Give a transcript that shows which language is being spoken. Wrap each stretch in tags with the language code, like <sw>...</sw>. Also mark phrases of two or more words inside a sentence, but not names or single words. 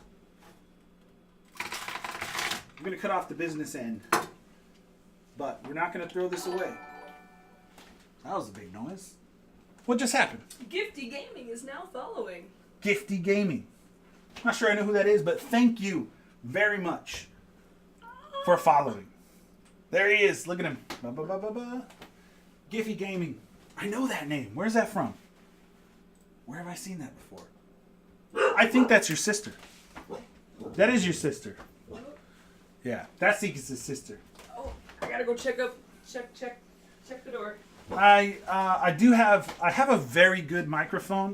<en>I'm going to cut off the business end, but we're not going to throw this away. That was a big noise. What just happened? Gifty Gaming is now following. Gifty Gaming. I'm not sure I know who that is, but thank you very much for following. There he is. Look at him. Ba-ba-ba-ba-ba. Gifty Gaming. I know that name. Where's that from? Where have I seen that before? I think that's your sister. That is your sister. Yeah, that's Seek's sister. Oh, I gotta go check the door. I have a very good microphone.</en>